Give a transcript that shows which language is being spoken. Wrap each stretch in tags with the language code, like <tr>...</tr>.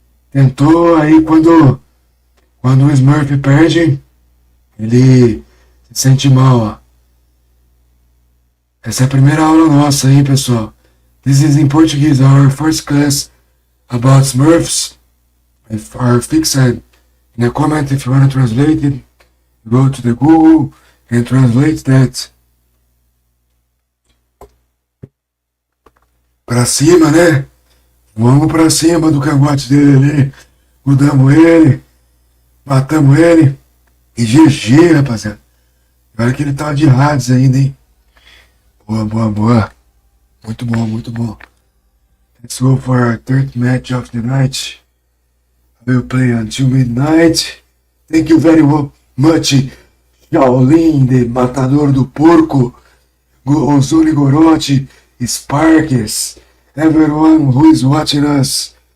<pt>Tentou aí quando o Smurf perde, ele se sente mal, ó. Essa é a primeira aula nossa, hein, pessoal.</pt> <en>This is in Portuguese, our first class about Smurfs. If are fixed in a comment if you want to translate it, go to the Google and translate that.</en> <pt>Pra cima, né? Vamos pra cima do cangote dele ali. Mudamos ele. Matamos ele. E GG, rapaziada. Olha que ele tava de Hades ainda, hein? Boa, boa, boa. Muito bom, muito bom.</pt> <en>Let's go for our third match of the night. I will play until midnight. Thank you very much, Shaolin, the Matador do Porco, Ozone Gorote, Sparks, everyone who is watching us.</en>